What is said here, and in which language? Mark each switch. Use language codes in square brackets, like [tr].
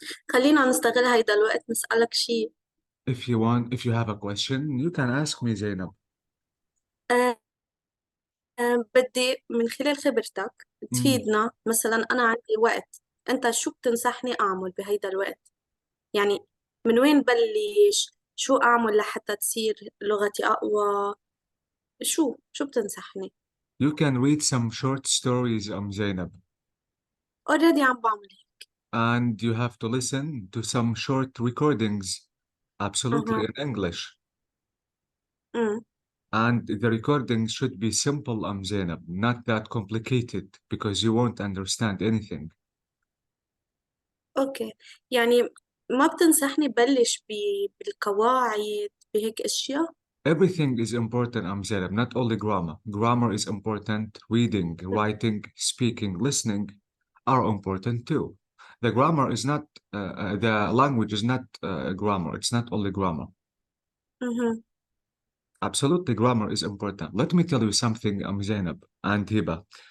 [ar] خلينا نستغل هيدا الوقت نسألك شيء. [en] If you have a question, you can ask me, Zainab. [ar] أه بدي من خلال خبرتك Mm. تفيدنا. مثلا أنا عندي وقت، أنت شو بتنصحني أعمل بهيدا الوقت؟ يعني من وين بلش؟ شو أعمل لحتى تصير لغتي أقوى؟ شو بتنصحني؟ [en] You can read some short stories, Zainab, [ar] already عم بعمل هيك. [en] and you have to listen to some short recordings, absolutely أها. in English. Um. And the recording should be simple, Zainab, not that complicated, because you won't understand anything. [ar] أوكي، يعني ما بتنصحني بلش بالقواعد بهيك أشياء؟ [en] Everything is important, Zainab, not only grammar. Grammar is important. Reading, writing, speaking, listening are important too. The grammar is not, the language is not grammar. It's not only grammar. أها. Absolutely, grammar is important. Let me tell you something, Zainab and Hiba.